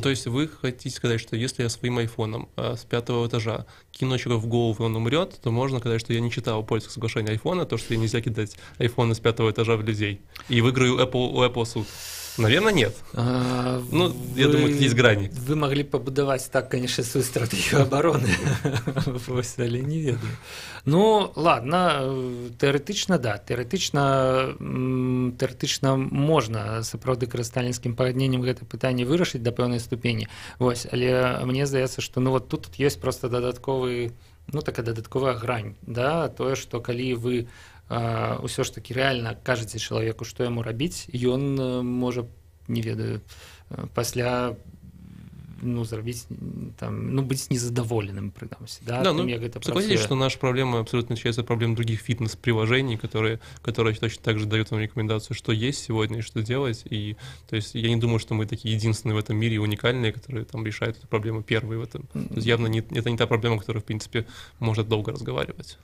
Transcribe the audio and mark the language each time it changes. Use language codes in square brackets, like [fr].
[ru] То есть вы хотите сказать, что если я своим айфоном с 5-го этажа кину человека в голову, и он умрет, то можно сказать, что я не читал пользовательское соглашение айфона, то, что нельзя кидать айфоны с 5-го этажа в людей, и выиграю у Apple суд? Наверное, нет. Я думаю, есть грани. Вы могли побудовать так, конечно, свою стратегию обороны, [be] але не ведаю. [ru] Ладно, [be] теоретично, да, теоретично можна сапраўды карыстальніцкім пагадненнем гэта пытанне вырашыць да пэўнай ступені. Вось, але мне здаецца, што [ru] вот [be] тут ёсць просто такая дадатковая грань, да, тое, што калі вы ўсё ж таки [ru] реально [be] кажаце чалавеку, што яму рабіць, ён можа, не ведаю, пасля зрабіць там, быць незадаволеным, прынамсі, да, тым, як гэта працуе. [ru] Согласитесь, что наша проблема абсолютно отличается от проблем других фитнес-приложений, которые точно так же дают вам рекомендацию, что есть сегодня и что делать. И, то есть, я не думаю, что мы такие единственные в этом мире, уникальные, которые там решают эту проблему первые в этом. То есть, явно это не та проблема, которая, в принципе, может долго разговаривать.